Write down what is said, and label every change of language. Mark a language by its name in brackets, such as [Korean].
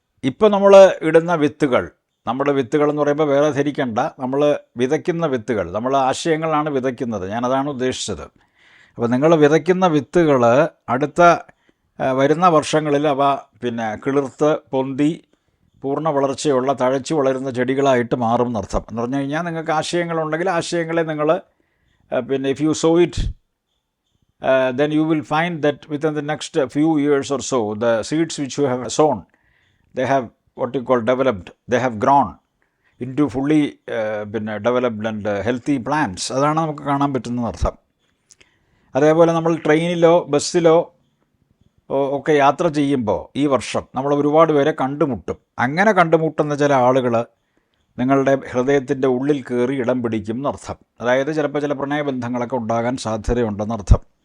[Malayalam] ഇപ്പോൾ നമ്മൾ ഇടുന്ന വിത്തുകൾ, നമ്മുടെ വിത്തുകൾ എന്ന് പറയുമ്പോൾ വേറെ ധരിക്കണ്ട, നമ്മൾ വിതയ്ക്കുന്ന വിത്തുകൾ, നമ്മൾ ആശയങ്ങളാണ് വിതയ്ക്കുന്നത്, ഞാനതാണ് ഉദ്ദേശിച്ചത്. അപ്പോൾ നിങ്ങൾ വിതയ്ക്കുന്ന വിത്തുകൾ അടുത്ത വരുന്ന വർഷങ്ങളിൽ അവ കിളിർത്ത് പൊന്തി പൂർണ്ണ വളർച്ചയുള്ള തഴച്ചു വളരുന്ന ചെടികളായിട്ട് മാറും എന്നർത്ഥം. എന്ന് പറഞ്ഞു കഴിഞ്ഞാൽ നിങ്ങൾക്ക് ആശയങ്ങളുണ്ടെങ്കിൽ ആശയങ്ങളെ നിങ്ങൾ [English] if you sow it, then you will find that within the next few years or so, the seeds which you have sown, they have what you call developed, they have grown into fully developed and healthy plants. [Malayalam] അതാണ് നമുക്ക് കാണാൻ പറ്റുന്ന അർത്ഥം. അതേപോലെ നമ്മൾ ട്രെയിനിലോ ബസ്സിലോ ഒക്കെ യാത്ര ചെയ്യുമ്പോൾ ഈ വർഷം നമ്മൾ ഒരുപാട് പേരെ കണ്ടുമുട്ടും. അങ്ങനെ കണ്ടുമുട്ടുന്ന ചില ആളുകൾ നിങ്ങളുടെ ഹൃദയത്തിൻ്റെ ഉള്ളിൽ കയറി ഇടം പിടിക്കും എന്നർത്ഥം. അതായത് ചിലപ്പോൾ ചില പ്രണയബന്ധങ്ങളൊക്കെ ഉണ്ടാകാൻ സാധ്യതയുണ്ടെന്നർത്ഥം.